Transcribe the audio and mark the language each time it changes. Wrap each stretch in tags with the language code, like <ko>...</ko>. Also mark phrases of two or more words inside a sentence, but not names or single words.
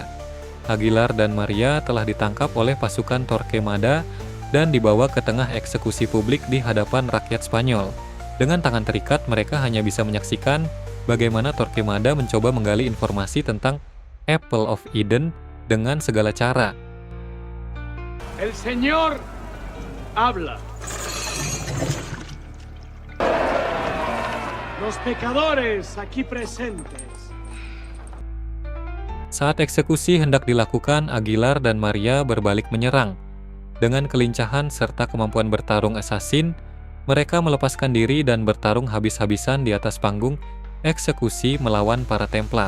<id>Aguilar dan Maria telah ditangkap oleh pasukan Torquemada dan dibawa ke tengah eksekusi publik di hadapan rakyat Spanyol. Dengan tangan terikat, mereka hanya bisa menyaksikan bagaimana Torquemada mencoba menggali informasi tentang Apple of Eden dengan segala cara.</id> <es>El Señor habla. Los pecadores aquí presentes.</es> <id>Saat eksekusi hendak dilakukan, Aguilar dan Maria berbalik menyerang. Dengan kelincahan serta kemampuan bertarung asasin, mereka melepaskan diri dan bertarung habis-habisan di atas panggung eksekusi melawan para Templar.</id>